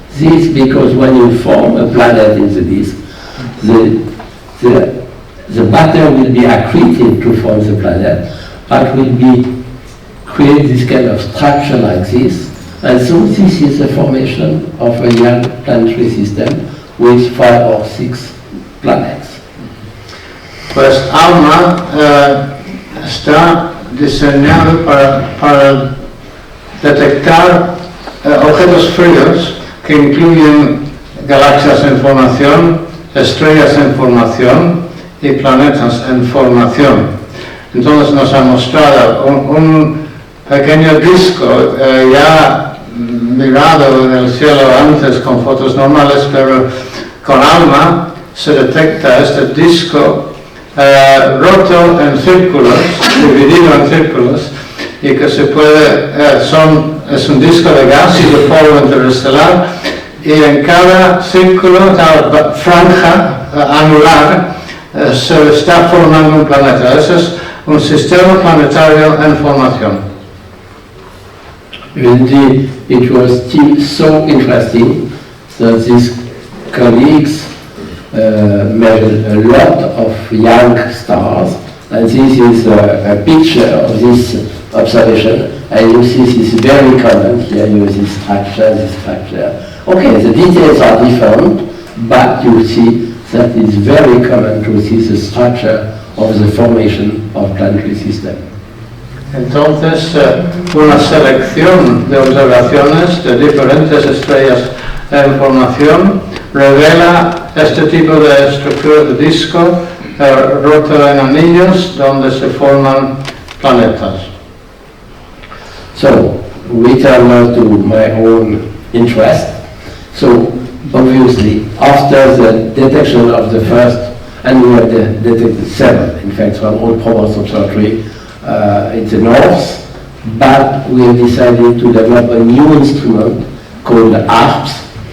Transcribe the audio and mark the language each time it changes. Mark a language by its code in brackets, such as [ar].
[en] This because when you form a planet in the disk, the matter will be accreted to form the planet, but will be create this kind of structure like this. And so this is the formation of a young planetary system with 5 or 6 planets. [es] Pues ALMA está diseñado para detectar objetos fríos que incluyen galaxias en formación, estrellas en formación y planetas en formación. Entonces nos ha mostrado un pequeño disco ya mirado en el cielo antes con fotos normales, pero con ALMA se detecta este disco roto en círculos, dividido en círculos, y que se puede, es un disco de gas y de polvo interestelar, y en cada círculo, cada franja anular, se está formando un planeta. Ese es un sistema planetario en formación. [en] Indeed, it was still so interesting that these colleagues made a lot of young stars, and this is a picture of this observation, and you see this is very common here. You see this structure. Okay, the details are different, but you see that it's very common to see the structure of the formation of planetary system. [es] Entonces, una selección de observaciones de diferentes estrellas en formación revela este tipo de estructura de disco roto en anillos donde se forman planetas. [en] So, we turn now to my own interest. So, obviously, after the detection of the first, and we have detected 7, in fact, from all Provence Observatory in the north, but we have decided to develop a new instrument called ARPS.